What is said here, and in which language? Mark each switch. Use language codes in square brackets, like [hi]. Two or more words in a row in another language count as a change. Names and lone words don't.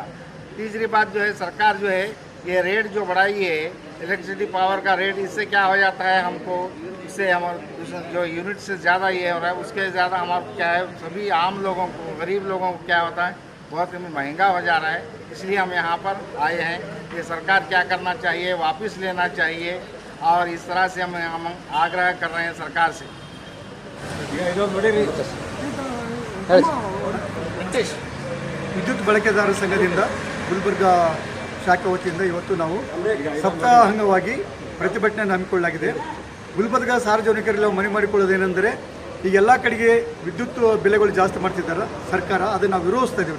[hi] तीसरी बात जो है, सरकार जो है ये रेट जो बढ़ाई है [en] electricity power [hi] का रेट, इससे क्या हो जाता है हमको, इससे हमारे जो यूनिट से ज़्यादा ये हो रहा है उसके ज़्यादा हमारा क्या है सभी आम लोगों को, गरीब लोगों को क्या होता है बहुत महंगा हो जा रहा है। इसलिए हम यहाँ पर आए हैं कि सरकार क्या करना चाहिए, वापस लेना चाहिए, और इस तरह से हम आग्रह कर रहे हैं सरकार से। [kn] ವಿದ್ಯುತ್ ಬಳಕೆದಾರರ ಸಂಘದಿಂದ ಗುಲ್ಬರ್ಗ ಶಾಖೆ ವತಿಯಿಂದ ಇವತ್ತು ನಾವು ಸಪ್ತಾಹ ಅಂಗವಾಗಿ ಪ್ರತಿಭಟನೆ ಹಮ್ಮಿಕೊಳ್ಳಲಾಗಿದೆ. ಗುಲ್ಬರ್ಗ ಸಾರ್ವಜನಿಕರೆಲ್ಲ ಮನೆ ಮಾಡಿಕೊಳ್ಳೋದೇನೆಂದರೆ, ಈಗ ಎಲ್ಲ ಕಡೆಗೆ ವಿದ್ಯುತ್ ಬೆಲೆಗಳು ಜಾಸ್ತಿ ಮಾಡ್ತಿದ್ದಾರೆ ಸರ್ಕಾರ, ಅದನ್ನು ನಾವು ವಿರೋಧಿಸ್ತಾ ಇದ್ದೀವಿ.